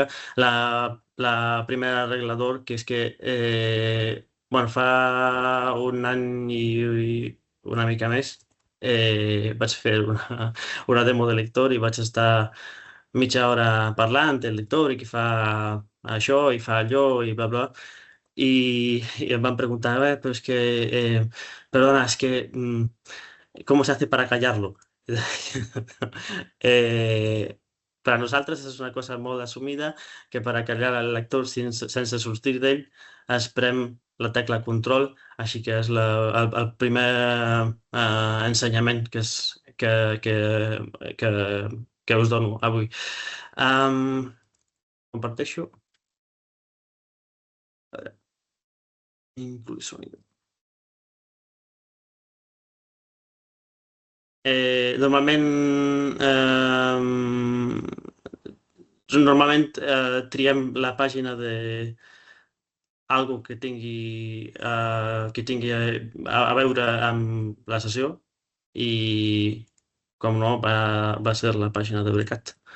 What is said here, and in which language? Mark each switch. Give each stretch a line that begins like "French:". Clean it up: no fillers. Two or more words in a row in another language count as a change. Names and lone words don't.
Catalan: La primera regla d'or, que és que fa un any i una mica més vaig fer una demo de lector i vaig estar mitja hora parlant del lector i que fa això i fa allò i bla bla.
Spanish: Y
Catalan: em van preguntar,
Spanish: pero es que, perdona, es que, ¿cómo se hace para callarlo?
Catalan: Per a nosaltres és una cosa molt assumida que per a carregar el lector sense sortir d'ell es prem la tecla control, així que és el primer ensenyament que us dono avui. Comparteixo.
Spanish: Incluir sonido.
Catalan: Normalment triem la pàgina de algo que tingui a veure amb la sessió i, com no, va ser la pàgina d'Eurecat.